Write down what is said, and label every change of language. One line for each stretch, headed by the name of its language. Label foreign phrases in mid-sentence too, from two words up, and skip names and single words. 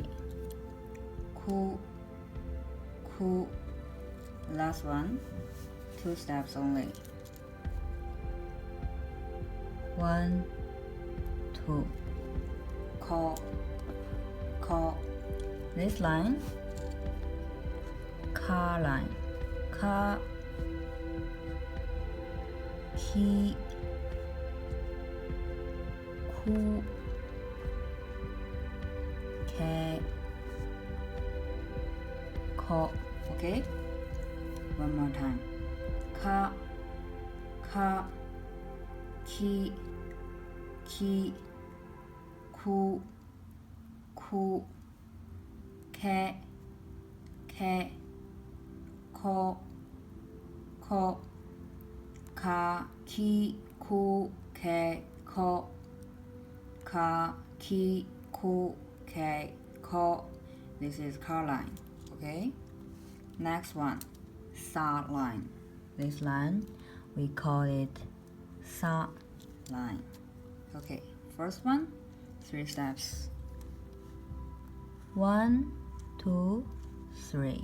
English: Ku. Last one, 2 steps only. 1, 2. Ko. This line, car line.
Japanese: Ka. Ki. Ku. Ke. Ko.
English: Okay, one more time.
Japanese: Ka. Ki. Ku. Ke. Ko. Ka. Ki. Ku. Ke. Ko. Ka. Ki. Ku. Ke. Ko.
English: This is car line. Okay, next one, sa line. This line we call it sa line. Okay, first one, 3 steps. 1, 2, 3.